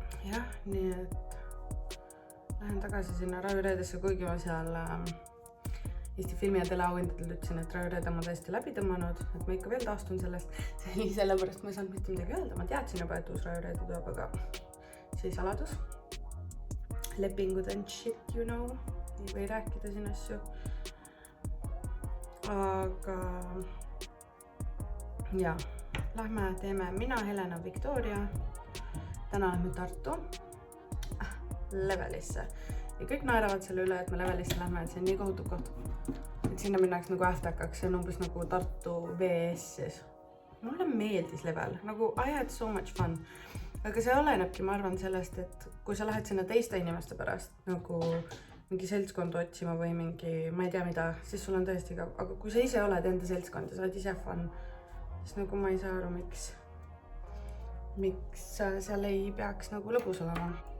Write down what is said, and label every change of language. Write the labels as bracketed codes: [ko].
[et] Jah, nii et lähen tagasi sinna rajureedesse, kuigi ma seal Eesti filmi- ja teleauhindadel ütlesin, et rajureede ma tõesti läbi tõmmanud, et ma ikka veel taastun sellest. See oli sellepärast, ma ei saanud mitte midagi öelda. Ma teadsin juba, et uus rajureede tuleb, aga see saladus. Lepingud [en] and shit, you know. [et] Ei või rääkida siin asju. Aga ja, lähme teeme mina, Helena, Victoria. Täna lähme Tartu Levelisse. Ja kõik naeravad selle üle, et me Levelisse lähme, et see on nii kohutav koht. Et sinna minnaks nagu ähtakaks, see on umbes nagu Tartu VS-is. Mulle meeldis Level, nagu [en] I had so much fun. [et] Aga see olenebki, ma arvan sellest, et kui sa lähed sinna teiste inimeste pärast, nagu mingi seltskond otsima või mingi, ma ei tea mida, siis sul on tõesti ka, aga kui sa ise oled enda seltskond ja sa oled ise fun, siis nagu ma ei saa aru, miks seal ei peaks nagu lõbus olema.